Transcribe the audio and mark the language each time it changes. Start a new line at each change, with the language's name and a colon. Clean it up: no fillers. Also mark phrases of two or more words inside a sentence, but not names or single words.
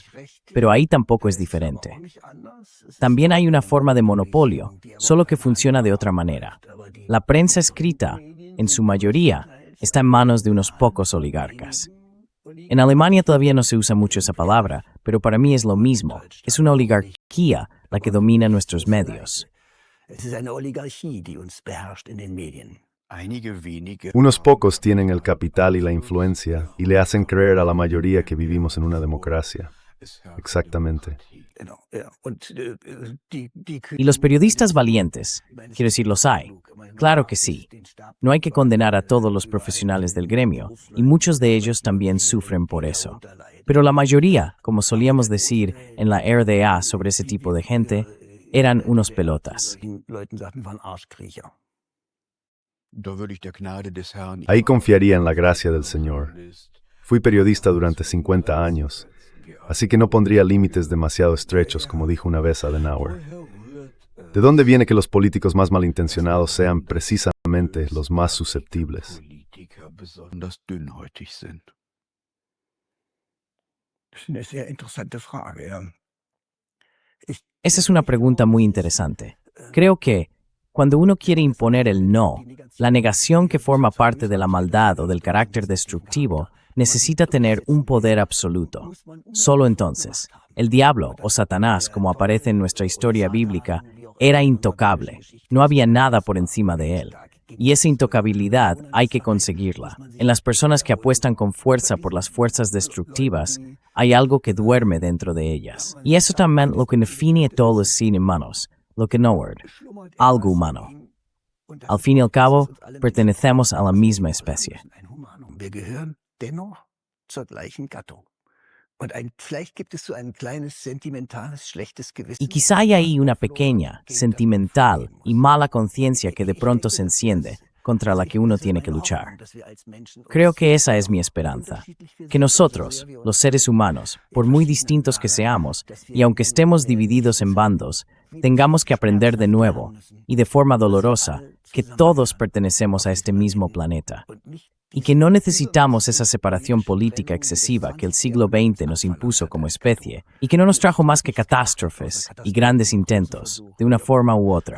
Spanish: Pero ahí tampoco es diferente. También hay una forma de monopolio, solo que funciona de otra manera. La prensa escrita, en su mayoría, está en manos de unos pocos oligarcas. En Alemania todavía no se usa mucho esa palabra, pero para mí es lo mismo. Es una oligarquía la que domina nuestros medios.
German: Es ist eine Oligarchie, die uns beherrscht in den Medien. Einige wenige
Spanish: Unos pocos tienen el capital y la influencia y le hacen creer a la mayoría que vivimos en una democracia. Exactamente.
German: Genau, ja. Und die
Spanish: ¿Y los periodistas valientes? Quiero decir, los hay. Claro que sí. No hay que condenar a todos los profesionales del gremio, y muchos de ellos también sufren por eso. Pero la mayoría, como solíamos decir en la RDA sobre ese tipo de gente, eran unos pelotas.
German: den Leuten sagten, waren Arschkriecher. Da würde ich der Gnade des Herrn
Spanish: Ahí confiaría en la gracia del Señor. Fui periodista durante 50 años, así que no pondría límites demasiado estrechos, como dijo una vez Adenauer. ¿De dónde viene que los políticos más malintencionados sean precisamente los más susceptibles?
German: Politiker besonders dünnhäutig sind. Das ist eine sehr interessante Frage, ja.
Spanish: Esa es una pregunta muy interesante. Creo que, cuando uno quiere imponer el no, la negación que forma parte de la maldad o del carácter destructivo, necesita tener un poder absoluto. Solo entonces, el diablo o Satanás, como aparece en nuestra historia bíblica, era intocable. No había nada por encima de él. Y esa intocabilidad hay que conseguirla. En las personas que apuestan con fuerza por las fuerzas destructivas, hay algo que duerme dentro de ellas. Y eso también lo que define todos los seres humanos, lo que no word, algo humano. Al fin y al cabo, pertenecemos a la misma especie.
German: Ein Humanum. Wir gehören dennoch zur gleichen Gattung. Und vielleicht gibt es so ein kleines, sentimentales, schlechtes Gewissen.
Spanish: Y quizá hay ahí una pequeña, sentimental y mala conciencia que de pronto se enciende, contra la que uno tiene que luchar. Creo que esa es mi esperanza, que nosotros, los seres humanos, por muy distintos que seamos, y aunque estemos divididos en bandos, tengamos que aprender de nuevo, y de forma dolorosa, que todos pertenecemos a este mismo planeta, y que no necesitamos esa separación política excesiva que el siglo XX nos impuso como especie, y que no nos trajo más que catástrofes y grandes intentos, de una forma u otra.